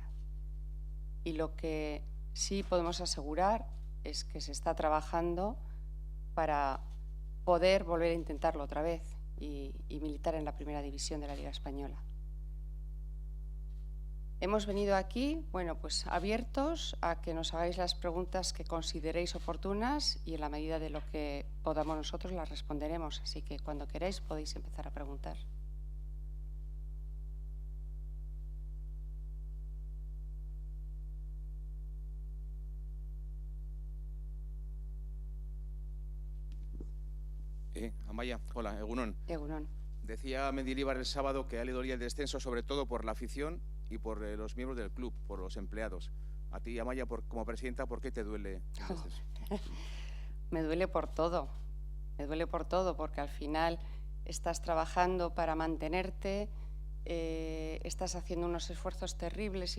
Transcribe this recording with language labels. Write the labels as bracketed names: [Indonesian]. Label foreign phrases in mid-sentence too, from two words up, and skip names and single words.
[Spanish] Y lo que sí podemos asegurar es que se está trabajando para poder volver a intentarlo otra vez y militar en la primera división de la Liga Española. Hemos venido aquí, bueno, pues abiertos a que nos hagáis las preguntas que consideréis oportunas y en la medida de lo que podamos nosotros las responderemos. Así que cuando queráis podéis empezar a preguntar. Amaia, hola, Egunon. [Basque] Egunon. [Spanish] Decía Mendilibar el sábado que a él le dolía el descenso sobre todo por la afición y por los miembros del club, por los empleados. A ti, Amaia, como presidenta, ¿por qué te duele el descenso? Me duele por todo, porque al final estás trabajando para mantenerte, estás haciendo unos esfuerzos terribles y